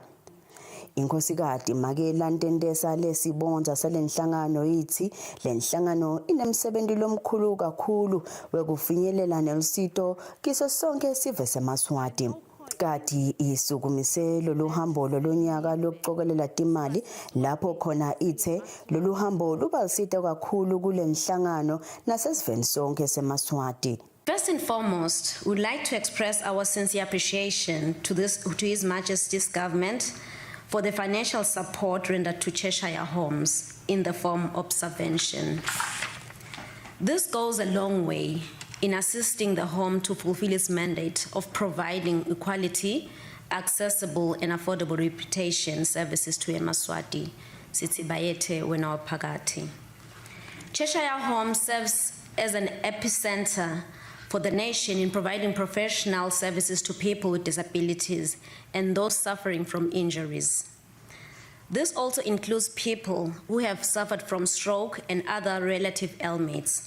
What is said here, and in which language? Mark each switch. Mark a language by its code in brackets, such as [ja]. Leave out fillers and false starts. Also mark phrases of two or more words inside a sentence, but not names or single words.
[ss] Inkhosikati Makela Ntendesa lesibonza salenhlangano ithi lenhlangano inemsebenzi lomkhulu kakhulu wekufinyelela nelusito kiso sonke sive seMaswati. Kati isukumise lolu hambo lonyaka lokucokelela timali lapho khona ithe lolu hambo lubalsita kakhulu kule nhlangano nasesiveni sonke seMaswati. [en] First and foremost, we would like to express our sincere appreciation to His Majesty's government for the financial support rendered to Cheshire Homes in the form of subvention. This goes a long way in assisting the home to fulfill its mandate of providing equality, accessible and affordable reputation services to eMaswati, [ss] Sithi Bayethe wena waphakathi. [en] Cheshire Home serves as an epicenter for the nation in providing professional services to people with disabilities and those suffering from injuries. This also includes people who have suffered from stroke and other relative ailments.